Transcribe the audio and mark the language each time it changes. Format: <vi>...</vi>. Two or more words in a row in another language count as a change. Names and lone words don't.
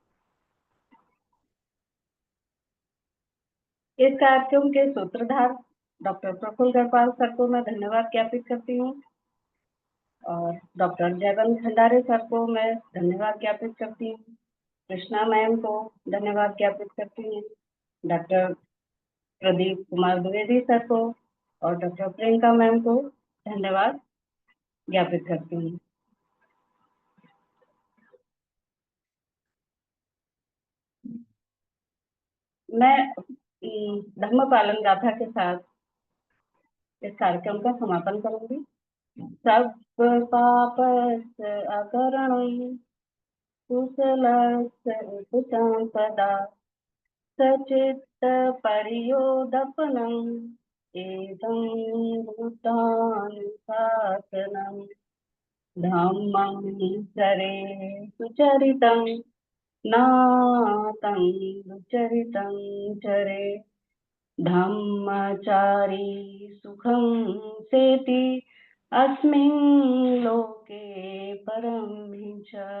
<hi>इस कार्यक्रम के सूत्रधार डॉक्टर प्रफुल्ल गढ़पाल सर को मैं धन्यवाद ज्ञापित करती हूँ और डॉक्टर जयवंत भंडारे सर को मैं धन्यवाद ज्ञापित करती हूँ, कृष्णा मैम को धन्यवाद ज्ञापित करती हूँ, डॉक्टर प्रदीप कुमार द्विवेदी सर को और डॉक्टर प्रियंका मैम को धन्यवाद ज्ञापित करती हूँ। मैं धर्म पालन गाथा के साथ इस कार्यक्रम का समापन करूंगी।</hi> <pi>सब पापस अकरणं कुशलस्य उपसंपदा सचित्त परियोदपनम् एतं बुद्धानुशासनम् धम्मं चरे सुचरितं नातं दुचरितं चरे धम्मचारी सुखं सेति अस्मिन् लोके परं च</pi>